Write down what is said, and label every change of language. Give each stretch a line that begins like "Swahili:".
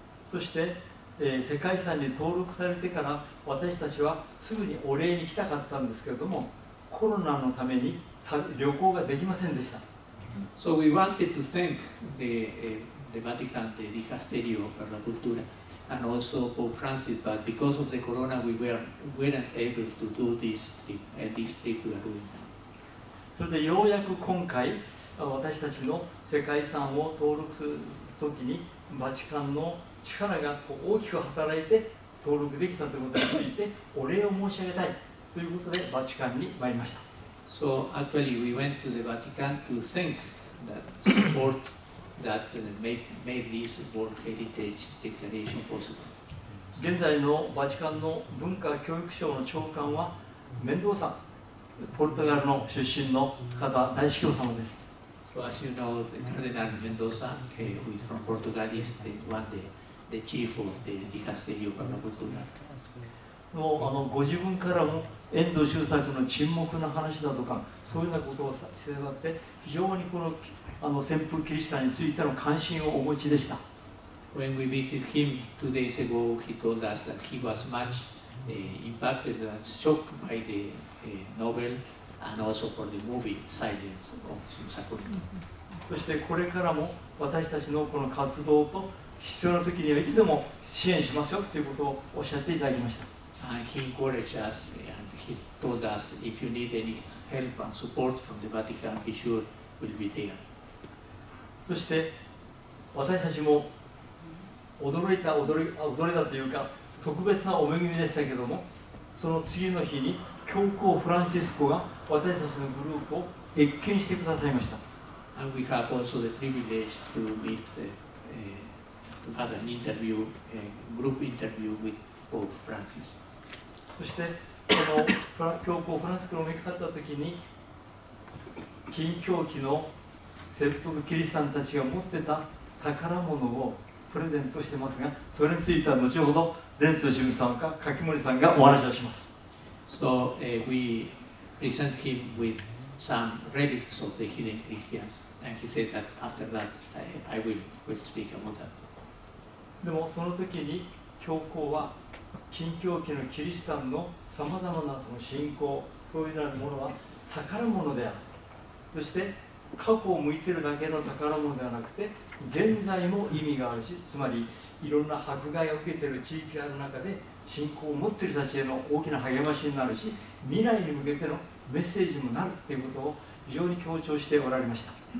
Japanese: そして、世界遺産に登録されてから私たちはすぐにお礼に来たかったんですけれども、コロナのために旅行ができませんでした。
English: So we wanted to thank the Vatican, the Dicasterio of la Cultura, and also Pope Francis, but because of the corona, we weren't able to do this trip, and this trip we are doing now.
Japanese: それでようやく今回私たちの世界遺産を登録するときにバチカンの力が大きく働いて登録できたということについてお礼を申し上げたいということでバチカンに参りました。
English: So actually, we went to the Vatican to thank that support that made this World Heritage Declaration possible.
Japanese: 現在のバチカンの文化教育省の長官はメンドーサ、ポルトガルの出身の方、大司教様です。
English: So as you know, the Cardinal Mendoza, who is from Portugal, is the chief of the Dicasterio para Cultura.
Japanese: もうご自分からも遠藤周作の沈黙の話だとか、そういうようなことをしてもらって、非常にこの旋風キリシタンについての関心をお持ちでした。
English: When we visited him 2 days ago, he told us that he was much impacted and shocked by the novel and also for the movie Silence of Shin-ichiro.
Japanese: そしてこれからも私たちのこの活動と必要な時にはいつでも支援しますよということをおっしゃっていただきました。
English: And he encouraged us and he told us, if you need any help and support from the Vatican, be sure we'll be there.
Japanese: そして私たちも驚いたというか特別なお恵みでしたけども、その次の日に教皇フランシスコが私たちのグループを謁見してくださいました。
English: And we have also the privilege to meet, to have an interview, group interview with Pope Francis.
Japanese: そしてこの教皇フランシスコの召かった時に禁教期の潜伏キリシタンたちが持ってた宝物をプレゼントしてますが、それについては後ほどレンツシムさんか柿森さんがお話をします。
English: So we present him with some relics of the hidden Christians, and he said that after that I will speak about that.
Japanese: でもその時に教皇は禁教期のキリシタンのさまざまなその信仰、そういうようなものは宝物である。そして過去を向いているだけの宝物ではなくて、現在も意味があるし、つまりいろんな迫害を受けている地域がある中で信仰を持っている人たちへの大きな励ましになるし、未来に向けてのメッセージにもなるということを非常に強調しておられました。